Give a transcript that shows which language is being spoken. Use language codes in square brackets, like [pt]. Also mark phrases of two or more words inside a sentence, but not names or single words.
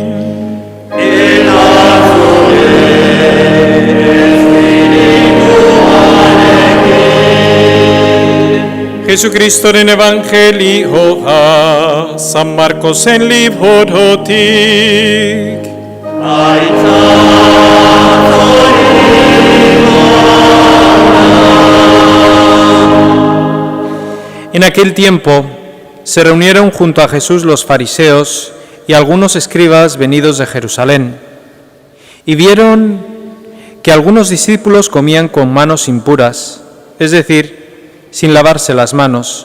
[eu] eta zure espirituarekin. Jesucristoren evangelioa, San Marcosen librotik. [es] En aquel tiempo se reunieron junto a Jesús los fariseos y algunos escribas venidos de Jerusalén, y vieron que algunos discípulos comían con manos impuras, es decir, sin lavarse las manos.